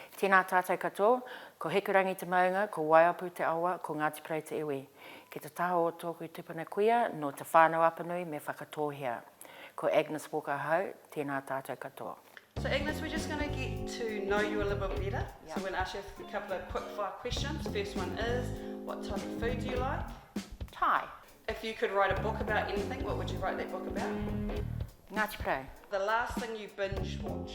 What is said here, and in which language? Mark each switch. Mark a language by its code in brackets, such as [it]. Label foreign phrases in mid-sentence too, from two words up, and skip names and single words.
[mi] Tēnā tātou katoa, ko Hekurangi te maunga, ko Waiapu te awa, ko Ngāti Porou te iwi. Ki te taho o tōku tupuna kuia, no te whānau apanui me whakatōhia. Ko Agnes hau, tēnā tātou katoa. [en] So Agnes, we're just going to get to know you a little bit better. Yep. So we're going to ask you a couple of quick fire questions. First one is, what type of food do you like? Thai. If you could write a book about anything, what would you write that book about? Ngāti Porou. The last thing you binge watched?